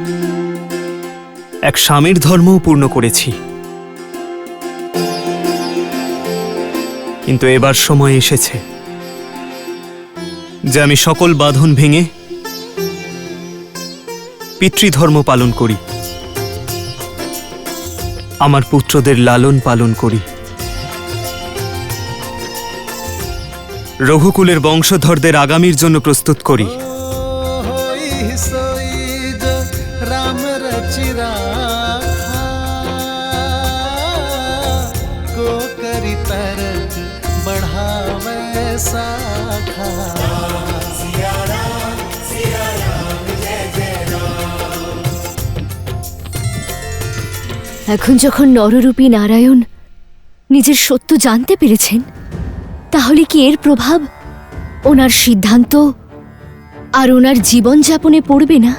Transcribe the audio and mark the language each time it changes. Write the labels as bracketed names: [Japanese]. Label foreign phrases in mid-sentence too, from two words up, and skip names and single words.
[Bangla] এক স্বামীর ধর্মও পূর্ণ করেছি, কিন্তু এবার সময় এসেছে যে আমি সকল বাঁধন ভেঙে পিতৃধর্ম পালন করি, আমার পুত্রদের লালন পালন করি, রঘুকুলের বংশধরদের আগামীর জন্য প্রস্তুত করি। [Awadhi] होई सोई जो राम रचि राखा, को करी तरक बढ़ावे साखा। [Bangla] এখন যখন নররূপী নারায়ণ নিজের সত্য জানতে পেরেছেন, তাহলে কি এর প্রভাব ওনার সিদ্ধান্ত আর ওনার জীবনযাপনে পড়বে না?